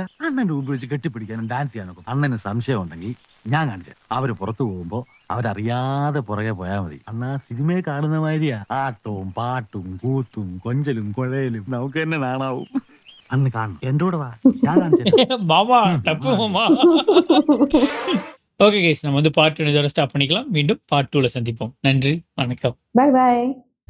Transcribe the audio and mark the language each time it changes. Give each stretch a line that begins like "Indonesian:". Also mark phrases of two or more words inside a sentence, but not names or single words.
Malayalam: അണ്ണന്റെ മുമ്പ് വെച്ച് കെട്ടിപ്പിടിക്കാനും ഡാൻസ് ചെയ്യാനൊക്കെ അണ്ണന് സംശയം ഉണ്ടെങ്കിൽ ഞാൻ കാണിച്ചു. അവര് പുറത്തു പോകുമ്പോ അവരറിയാതെ പുറകെ പോയാൽ മതി. അണ്ണാ സിനിമയെ കാണുന്ന മാതിരിയാ, ആട്ടവും പാട്ടും കൂത്തും കൊഞ്ചലും കുഴയലും. നമുക്ക് തന്നെ നാണാവും. അന്ന് കാണും. എന്റെ കൂടെ വാ, ഞാൻ കാണിച്ചു.
Tamil: மாமா தப்பு மாமா.
English: okay guys,
Tamil: நம்ம வந்து பார்ட் 1 இதோட ஸ்டாப் பண்ணிக்கலாம். மீண்டும் பார்ட் 2ல சந்திப்போம். நன்றி, வணக்கம்.
English: bye bye.